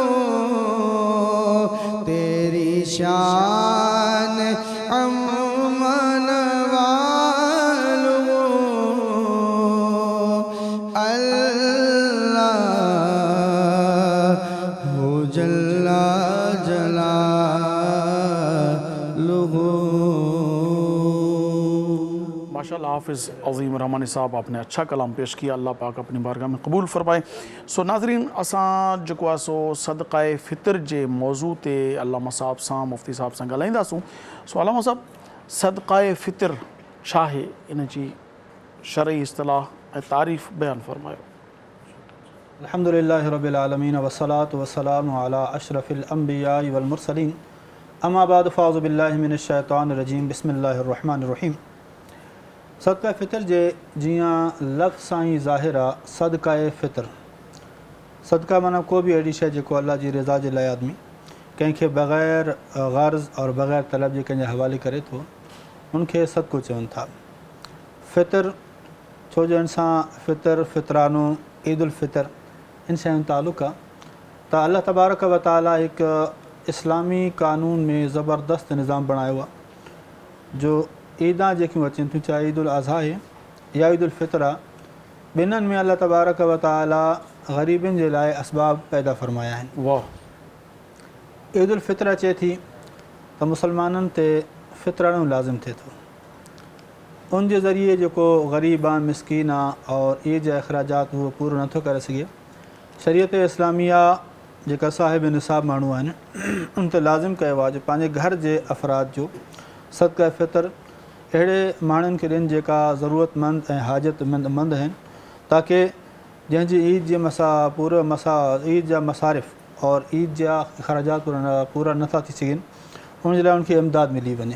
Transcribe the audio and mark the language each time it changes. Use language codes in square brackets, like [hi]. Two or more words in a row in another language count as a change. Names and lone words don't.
[ur] تیری شان امن والو، اللہ [ar] جل جلاله. [ur] ماشاءاللہ حافظ عظیم رحمانی صاحب آپنے اچھا کلام پیش کیا، اللہ پاک اپنی بارگاہ میں قبول فرمائے. [sd] सो नाज़रीन असां जेको आहे सो सदक़ाए फ़ितर जे मौज़ू ते अल्लामा साहब सां मुफ़्ती साहब सां ॻाल्हाईंदासूं। सो अल्लामा साहब सदक़ाए फ़ितर छा आहे, इन जी शरई इस्तिलाह ऐं तारीफ़ बयानु फ़रमायो। [ar] الحمد لله رب العالمين والصلاة والسلام على أشرف الأنبياء والمرسلين، أما بعد فأعوذ بالله من الشيطان الرجيم، بسم الله الرحمن الرحيم. [sd] सदका फ़ितर जे जियां लफ़्ज़ सां ई ज़ाहिर आहे, सदकाए फ़ितर, सदका माना को बि अहिड़ी शइ जेको अल्लाह जी रज़ा जे लाइ आदमी कंहिंखे बग़ैर ग़र्ज़ और बग़ैर तलब जे कंहिंजे हवाले करे थो, उनखे सदको चवनि था। फ़ितर छो जो इंसां फ़ितर, फ़ितरानो, ईद उल फ़ितर इन शयुनि ताल्लुक़ आहे त अल्लाह [ar] تبارك وتعالى [sd] हिकु इस्लामी कानून में ज़बरदस्त निज़ाम बणायो आहे जो ईदां जेकियूं अचनि थियूं, चाहे ईद उल अज़हा आहे या ईद उल फ़ितर आहे, ॿिन्हिनि में अल्लाह [ar] تبارك وتعالى [sd] ग़रीबनि जे लाइ असबाब पैदा फ़रमाया आहिनि। वाह। ईद उल फ़ितर अचे थी त मुसलमाननि ते फ़ितराइणो लाज़िम थिए थो, उन जे ज़रिए जेको ग़रीब आहे, मिसकीन आहे और ईद जा अख़राजात उहो पूरो नथो करे सघे, शरीयत इस्लामिया जेका साहिब निसाब माण्हू आहिनि उन ते लाज़िम कयो आहे जो पंहिंजे घर जे अफ़राद जो सदका फ़ितर अहिड़े माण्हुनि खे ॾियनि जेका ज़रूरतमंद ऐं हाजतमंद आहिनि, ताकी जंहिंजी ईद जे ईद जा मसारिफ़ और ईद जा अख़राजात पूरा नथा थी सघनि, उन जे लाइ उनखे इमदाद मिली वञे।